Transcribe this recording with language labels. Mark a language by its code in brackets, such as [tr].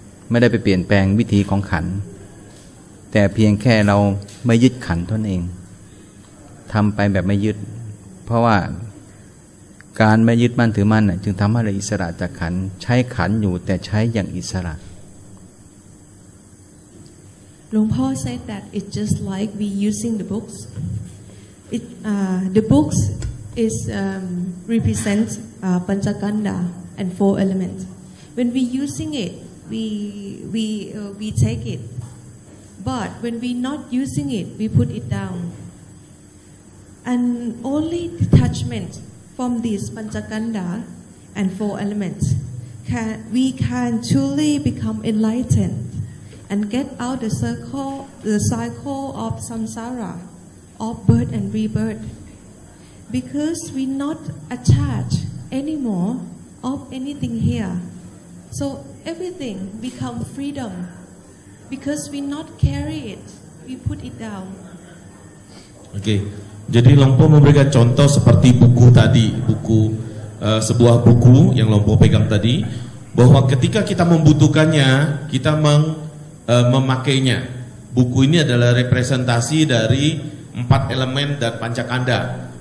[th] ไม่ได้ไปเปลี่ยนแปลงวิธีของขันธ์แต่เพียงแค่เราไม่ยึดขันธ์เท่านั้นเองทำไปแบบไม่ยึดเพราะว่าการไม่ยึดมั่นถือมั่นน่ะจึงทำให้เราอิสระจากขันธ์ใช้ขันธ์อยู่แต่ใช้อย่างอิสระ [en] Luang Po said that it's just like we using the books. The books is represent Panchakanda and 4 elements. When we using it, we take it. But when we not using it, we put it down. And only detachment from these Panchakanda and 4 elements we can truly become enlightened and get out the cycle of samsara, of birth and rebirth, because we not attached anymore of anything here. So everything become freedom, because we not carry it, we put it down. [id] Oke, jadi Lompo memberikan contoh seperti buku tadi, sebuah buku yang Lompo pegang tadi, bahwa ketika kita membutuhkannya, kita memakainya. Buku ini adalah representasi dari 4 elemen dan pancakanda.